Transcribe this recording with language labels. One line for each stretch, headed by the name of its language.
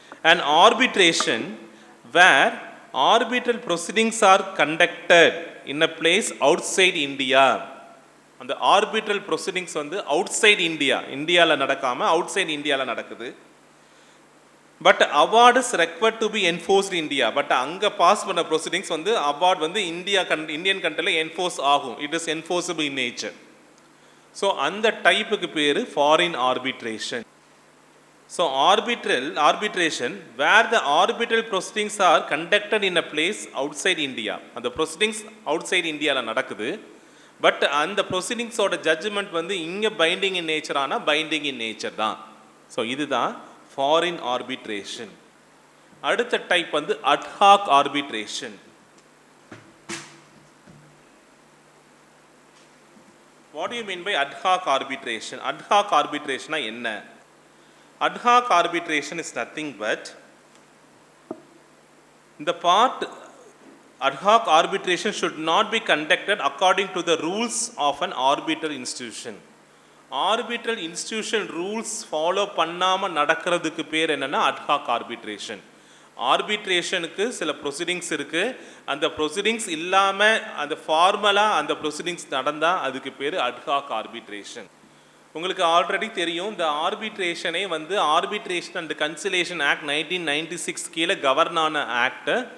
English: An arbitration where arbitral proceedings are conducted in a place outside India.
Tamil: அந்த arbitral proceedings வந்து outside India, இந்தியாவில் நடக்காமல் outside இந்தியாவில் நடக்குது.
English: But award is required to be enforced India.
Tamil: But அங்கே pass பண்ண proceedings வந்து award வந்து இந்தியன் கண்ட்ரியில் என்ஃபோர்ஸ் ஆகும்.
English: It is enforceable in nature.
Tamil: So அந்த டைப்புக்கு பேர் foreign arbitration.
English: So arbitration where the arbitral proceedings are conducted in a place outside India.
Tamil: அந்த proceedings outside Indiaல நடக்குது. பட் அந்த proceedings ஓட judgment வந்து இங்க binding in nature ஆனா binding in nature தான். ஸோ இதுதான் foreign arbitration. அடுத்த டைப் வந்து ad hoc arbitration.
English: What do you mean by ad hoc arbitration? Ad hoc arbitration என்ன? Ad hoc arbitration is nothing but the part ad hoc arbitration should not be conducted according to the rules of an arbitral institution.
Tamil: Arbitral institution rules follow பண்ணாம நடக்கிறதுக்கு பேர் என்னன்னா ad hoc arbitration. ஆர்பிட்ரேஷனுக்கு சில proceedings இருக்கு, அந்த proceedings இல்லாம அந்த ஃபார்மலா அந்த ப்ரொசீடிங்ஸ் நடந்தா அதுக்கு பேர் ad hoc arbitration. உங்களுக்கு ஆல்ரெடி தெரியும், இந்த ஆர்பிட்ரேஷனே வந்து ஆர்பிட்ரேஷன் அண்ட் கன்சிலேஷன் ஆக்ட் 1996 கீழே கவர்ன் ஆன ஆக்ட்.